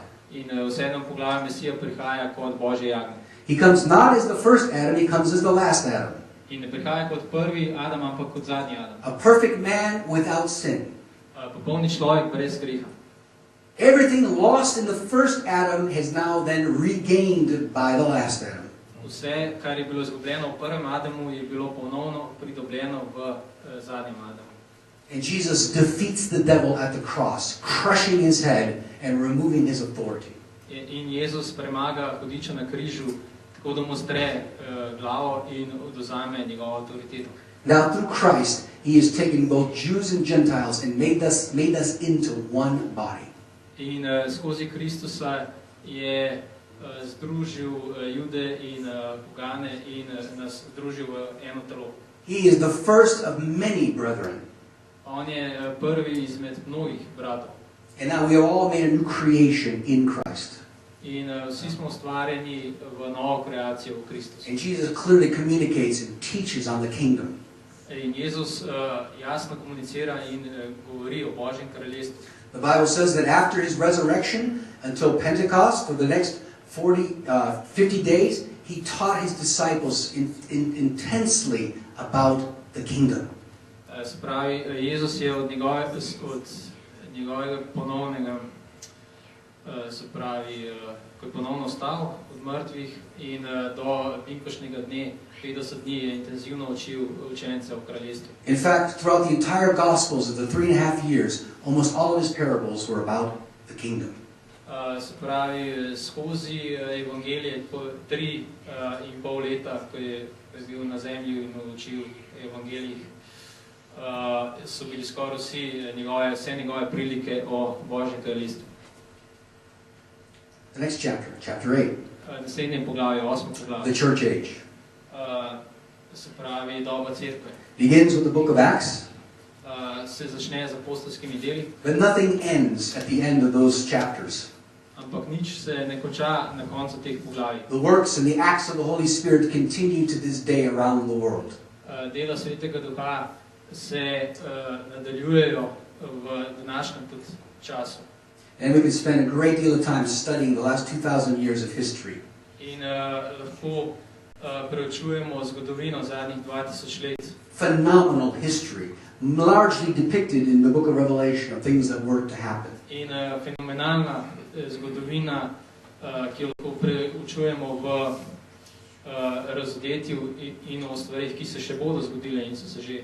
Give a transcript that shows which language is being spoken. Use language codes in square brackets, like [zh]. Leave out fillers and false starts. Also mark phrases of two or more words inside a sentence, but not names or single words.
[sl] In v 7. poglavju Mesija prihaja kot Božje jagnje. [en] He comes not as the first Adam, he comes as the last Adam. [sl] In ne prihaja kot prvi Adam, ampak kot zadnji Adam. [en] A perfect man without sin. [sl] Popolni človek brez greha. [en] Everything lost in the first Adam has now then regained by the last Adam. [sl] Vse, kar je bilo izgubljeno v prvem Adamu, je bilo ponovno pridobljeno v zadnjem Adamu. [en] And Jesus defeats the devil at the cross, crushing his head and removing his authority. [sl] In Jezus premaga hudiča na križu, tako da mu stre glavo in odvzame njegovo avtoriteto. [en] Now through Christ, he has taken both Jews and Gentiles and made us into one body. [sl] In skozi Kristusa je združil Jude in pogane in nas združil v eno telo. [en] He is the first of many brethren. [sl] On je prvi izmed mnogih bratov. [en] And now we are all made a new creation in Christ. [sl] In vsi smo ustvarjeni v novo kreacijo v Kristusu. [en] And Jesus clearly communicates and teaches on the kingdom. [sl] In Jezus jasno komunicira in govori o Božjem kraljestvu. [en] The Bible says that after his resurrection until Pentecost, for the next 50 days, he taught his disciples intensely about the kingdom. [sl] Se pravi, Jezus je od njegovega ponovnega, se pravi, ko je ponovno vstal od mrtvih in do vinkošnjega dne, 50 dni je intenzivno učil učence o kraljestvu. [en] In fact, throughout the entire Gospels of the 3.5 years, almost all of his parables were about the kingdom. [sl] Se pravi, skozi evangelije, 3,5 leta, ko je bil na zemlji in učil evangelijih, so bili skoraj vse njegove prilike o Božjem kraljestvu. [en] The next chapter, chapter 8. [sl] Naslednje poglavje, 8. poglavje. [en] The church age. [sl] Se pravi, doba cerkve. [en] Begins with the book of Acts. [sl] Se začne z apostolskimi deli. [en] But nothing ends at the end of those chapters. [sl] Ampak nič se ne konča na koncu teh poglavij. [en] The works and the acts of the Holy Spirit continue to this day around the world. [sl] Dela Svetega Duha se nadaljujejo v današnjem času. [en] And we could spend a great deal of time studying the last 2,000 years of history. [sl] In lahko preučujemo zgodovino zadnjih 2000 let. [en] Phenomenal history, largely depicted in the book of Revelation of things that were to happen. [sl] In fenomenalna zgodovina, ki jo lahko preučujemo v razodetju in o stvarih, ki se še bodo zgodile in so se že.